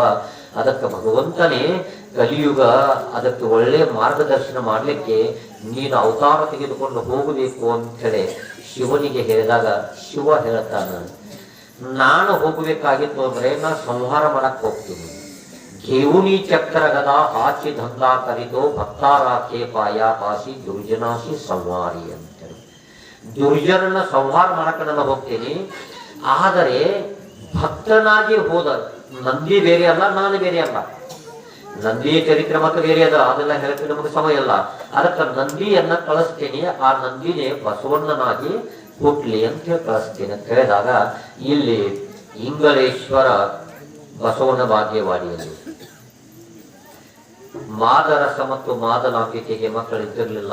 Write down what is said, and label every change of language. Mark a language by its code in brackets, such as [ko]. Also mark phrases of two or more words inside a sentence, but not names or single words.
[kn] ಅದಕ್ಕೆ ಭಗವಂತನೇ ಕಲಿಯುಗ, ಅದಕ್ಕೆ ಒಳ್ಳೆ ಮಾರ್ಗದರ್ಶನ ಮಾಡಲಿಕ್ಕೆ ನೀನು ಅವತಾರ ತೆಗೆದುಕೊಂಡು ಹೋಗಬೇಕು ಅಂತ ಹೇಳಿ ಶಿವನಿಗೆ ಹೇಳಿದಾಗ ಶಿವ ಹೇಳ್ತಾನ, ನಾನು ಹೋಗಬೇಕಾಗಿತ್ತು ಅಂದ್ರೆ ನಾನು ಸಂಹಾರ ಮಾಡಕ್ ಹೋಗ್ತೀನಿ. [mr] घेऊनी चक्र गदा हाची धंधा करितो भक्ताराखे पाया पासी दुर्जनासी संहारी ಅಂತೇಳಿ. [kn] ದುರ್ಜನನ ಸಂಹಾರ ಮಾಡಕ್ಕೆ ನಾನು ಹೋಗ್ತೀನಿ. ಆದರೆ ಭಕ್ತನಾಗಿ ಹೋದ, ನಂದಿ ಬೇರೆ ಅಲ್ಲ, ನಾನು ಬೇರೆ ಅಲ್ಲ. ನಂದಿಯ ಚರಿತ್ರೆ ಮತ್ತೆ ಬೇರೆ ಅದ, ಅದೆಲ್ಲ ಹೇಳಕ್ಕೆ ನಮಗೆ ಸಮಯ ಇಲ್ಲ. ಅದಕ್ಕೆ ನಂದಿಯನ್ನ ಕಳಿಸ್ತೇನೆ, ಆ ನಂದಿನೇ ಬಸವಣ್ಣನಾಗಿ ಹುಟ್ಲಿ ಅಂತ ಹೇಳಿ ಕಳಿಸ್ತೇನೆ ಅಂತ ಹೇಳಿದಾಗ, ಇಲ್ಲಿ ಇಂಗಳೇಶ್ವರ ಬಸವನ ಬಾಗೇವಾಡಿಯಲ್ಲಿ ಮಾದರಸ ಮತ್ತು ಮಾದಲಾಂಬಿಕೆಗೆ ಮಕ್ಕಳಿದ್ದಿರಲಿಲ್ಲ.